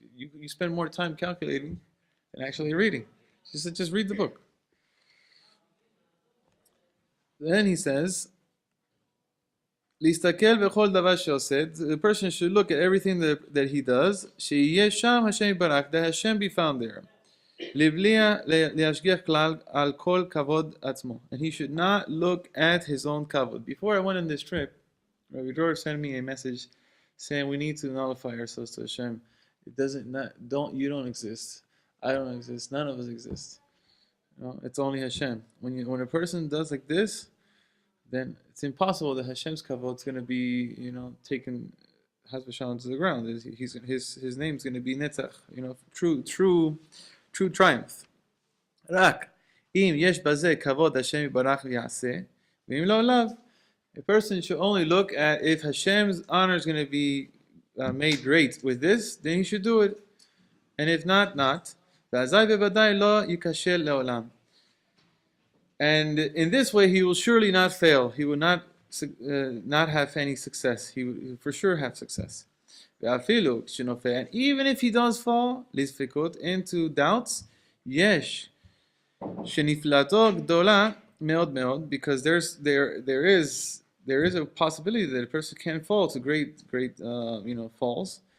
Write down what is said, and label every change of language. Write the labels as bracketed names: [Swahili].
[English] You spend more time calculating than actually reading. Just read the book. Then he says, [Hebrew] להסתכל בכל דבר שעושה, [English] the person should look at everything that he does, [Hebrew] שיהיה שם השם יתברך, [English] that Hashem be found there. [Hebrew] לבלי להשגיח כלל על כל כבוד עצמו. [English] And he should not look at his own kavod. Before I went on this trip, Rav Dror sent me a message saying we need to nullify ourselves to Hashem. You don't exist. I don't exist. None of us exist. It's only Hashem. When a person does like this, then it's impossible that Hashem's kavod is going to be, taken to the ground. His name's going to be netzach, true triumph. [Hebrew] רק אם יש בזה כבוד השם יתברך יעשה, ואם לא לאו, [English] a person should only look at if Hashem's honor is going to be made great with this, then he should do it. And if not. [Hebrew] ואזי בוודאי לא ייכשל לעולם. [English] And in this way, he will surely not fail. He will not have any success. He will for sure have success. And even if he does fall, into doubts, [Hebrew] yesh, sheniflato gdola meod meod, [English] because there is a possibility that a person can fall to great falls.